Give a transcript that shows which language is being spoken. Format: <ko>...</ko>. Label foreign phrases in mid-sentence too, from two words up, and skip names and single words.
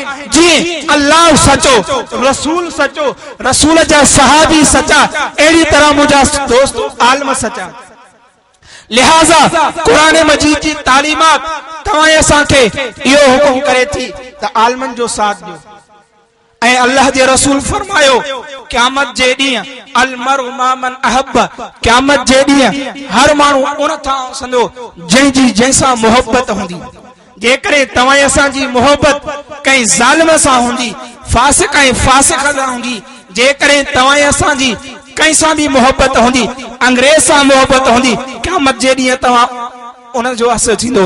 <sd>जीअं अल्लाह सचो, रसूल सचो, रसूल जा सहाबी सच्चा, अहिड़ी तरह मुंहिंजा दोस्त आलम सच्चा। लिहाज़ा कुरान मजीद जी तालीमात तव्हां असां खे इहो हुकुम करे थी त आलमन जो साथ ॾियो। ऐं अल्लाह जे रसूल फरमायो क़यामत जे ॾींहुं</sd> <ar>المرء مع من أحب,</ar> <sd>क़यामत जे ॾींहुं हर माण्हू उन तां संदो जंहिंजी जंहिंसां मोहब्बत हूंदी। जेकॾहिं तव्हां असां जी मोहब्बत कंहिं ज़ालिम सां हूंदी, फासिक ऐं फासिक सां हूंदी, जेकॾहिं तव्हां असां जी कंहिं सां बि मोहब्बत हूंदी, अंग्रेज सां मोहब्बत हूंदी, क़यामत जे ॾींहुं तव्हां उन जो असर थींदो।</sd>